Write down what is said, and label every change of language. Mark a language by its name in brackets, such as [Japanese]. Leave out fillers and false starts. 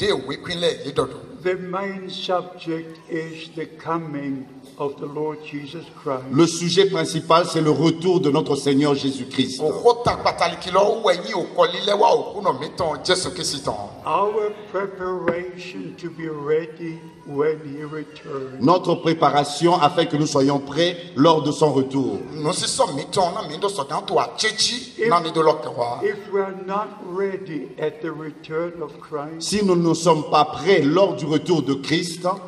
[English] The main subject is the coming of the Lord Jesus Christ. [French] Le sujet principal, c'est le retour de notre Seigneur Jésus-Christ. [English] Our preparation to be ready when he returns. [French] Notre préparation afin que nous soyons prêts lors de son retour. [English] If we are not ready at the return of Christ, [French] Si nous ne sommes pas prêts lors du retour de Christ,